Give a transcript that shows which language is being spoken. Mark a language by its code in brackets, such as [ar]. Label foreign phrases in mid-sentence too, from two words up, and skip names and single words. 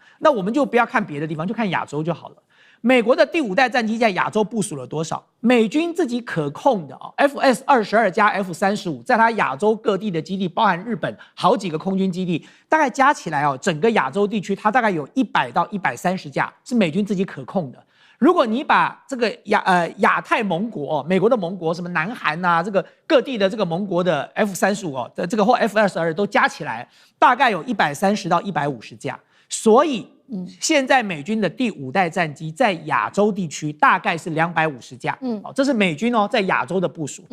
[zh] 那我們就不要看別的地方，就看亞洲就好了。美國的第5代戰機在亞洲部署了多少？美軍自己可控的FS-22加 F-35，在它亞洲各地的基地，包含日本好幾個空軍基地，大概加起来整個亞洲地區，它大概有100到130架是美軍自己可控的。如果你把这個亞太盟國美國的盟國什麼南韓啊，這個各地的這個盟國的 F-35的這個或 F-22都加起來，大概有130到150架，所以。現在美軍的第5代戰機在亞洲地區大概是250架，這是美軍在亞洲的部署。